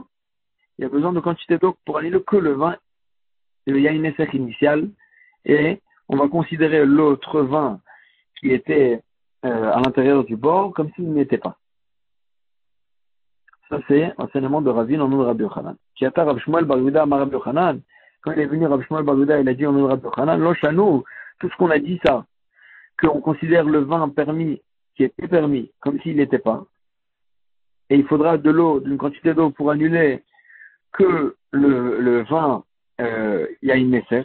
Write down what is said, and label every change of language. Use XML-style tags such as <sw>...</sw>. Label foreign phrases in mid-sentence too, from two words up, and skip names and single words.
<fr>Il y a besoin de quantité d'eau pour annuler que le vin, le</fr> <he>יין נסך</he> <fr>initial, et on va considérer l'autre vin qui était à l'intérieur du bord comme s'il n'y était pas. Ça c'est l'enseignement de Ravine en nom de Rabbi Yochanan.</fr> <he>כי אתא רב שמואל בר יהודה אמר רבי יוחנן,</he> <fr>quand il est venu Rav Shmuel Bar Yehuda, il a dit en nom de Rabbi Yochanan,</fr> <he>לא שנו,</he> <fr>tout ce qu'on a dit ça, qu'on considère le vin permis, qui était permis, comme s'il n'était pas, et il faudra de l'eau, d'une quantité d'eau pour annuler que le vin</fr> <he>יין נסך.</he>